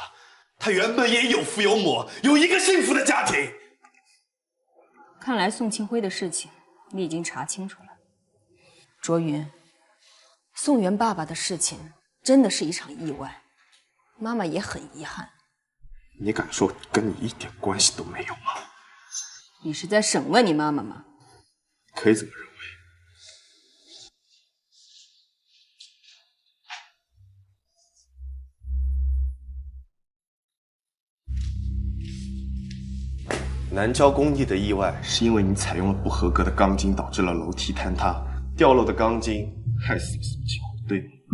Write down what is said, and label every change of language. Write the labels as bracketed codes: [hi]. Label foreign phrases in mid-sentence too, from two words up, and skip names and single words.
[zh] 她原本也有父有母，有一个幸福的家庭。看来宋庆辉的事情你已经查清楚了。卓云，宋元爸爸的事情真的是一场意外，妈妈也很遗憾。你敢说跟你一点關係都沒有嗎？你是在審問你媽媽嗎？可以這麼認為。南郊工地的意外是因為你採用了不合格的鋼筋，導致了樓梯坍塌，掉落的鋼筋害死了宋慶輝，對嗎？